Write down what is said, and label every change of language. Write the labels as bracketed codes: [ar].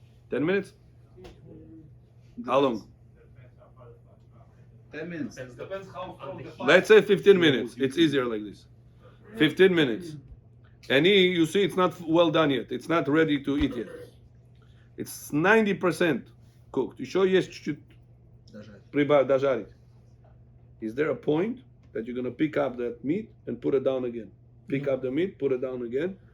[en] 10 minutes? How long? 10 minutes. Let's say 15 minutes. It's easier like this. 15 minutes. And you see it's not well done yet. It's not ready to eat yet. It's 90% cooked. [ru] Еще есть чуть-чуть дожарить. [en] Is there a point that you're going to pick up that meat and put it down again? Pick up the meat, put it down again.